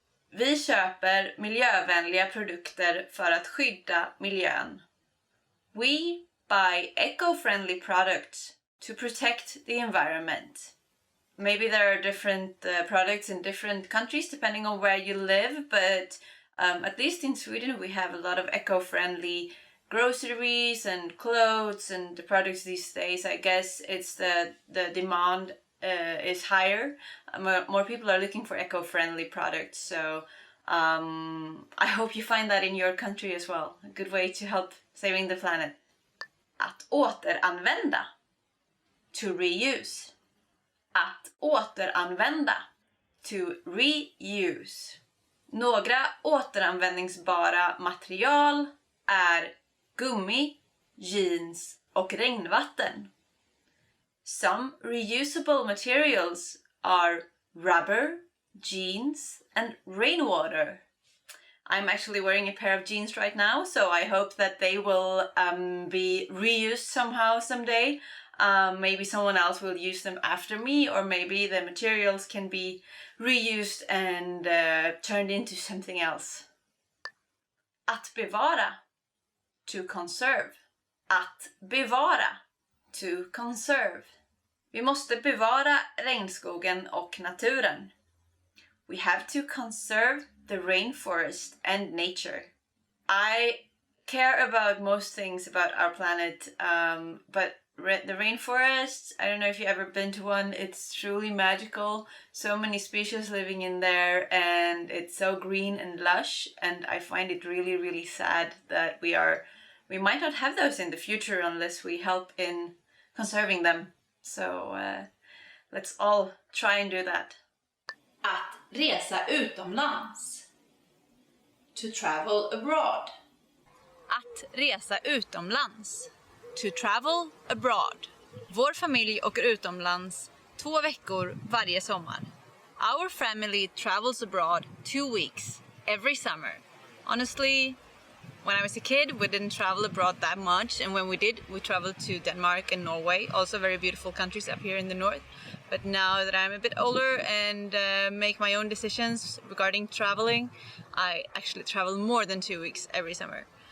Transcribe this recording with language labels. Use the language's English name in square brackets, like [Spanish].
[Swedish] Vi köper miljövänliga produkter för att skydda miljön. [English] We buy eco-friendly products to protect the environment. Maybe there are different products in different countries depending on where you live, but at least in Sweden we have a lot of eco-friendly groceries and clothes and the products these days. I guess it's the demand is higher. More people are looking for eco-friendly products. So I hope you find that in your country as well. A good way to help saving the planet. [Swedish] Att återanvända. [English] To reuse. [Swedish] Att återanvända. [English] To reuse. [Swedish] Några återanvändningsbara material är gummi, jeans och regnvatten. [English] Some reusable materials are rubber, jeans and rainwater. I'm actually wearing a pair of jeans right now, so I hope that they will be reused somehow someday. Maybe someone else will use them after me, or maybe the materials can be reused and turned into something else. [Swedish] Att bevara. [English] To conserve. [Swedish] Att bevara. [English] To conserve. [Swedish] Vi måste bevara regnskogen och naturen. [English] We have to conserve the rainforest and nature. I care about most things about our planet, but the rainforest, I don't know if you've ever been to one, it's truly magical. So many species living in there, and it's so green and lush, and I find it really, really sad that we might not have those in the future unless we help in conserving them. So let's all try and do that. [Swedish] Att resa utomlands. [English] To travel abroad. [Swedish] Att resa utomlands. [English] To travel abroad. [Swedish] Vår familj åker utomlands 2 veckor varje sommar. [English] Our family travels abroad 2 weeks every summer. Honestly, when I was a kid, we didn't travel abroad that much, and when we did, we traveled to Denmark and Norway, also very beautiful countries up here in the north. But now that I'm a bit older and make my own decisions regarding traveling, I actually travel more than 2 weeks every summer.